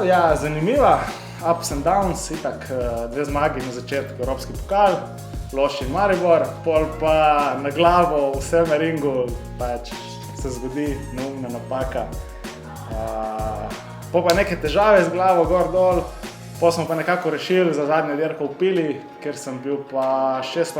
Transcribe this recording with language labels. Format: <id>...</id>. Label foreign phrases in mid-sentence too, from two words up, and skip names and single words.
<sl>Ja, zanimiva.</sl> <en>Ups and downs,</en> <sl>itak 2 zmagi na začetku evropski pokal, Loš in Maribor, pol pa na glavo vse na ringu, pač se zgodi neumna napaka. Pol pa neke težave z glavo gor dol, pol smo pa nekako rešili za zadnjo dirko v Pili, ker sem bil pa 6.</sl>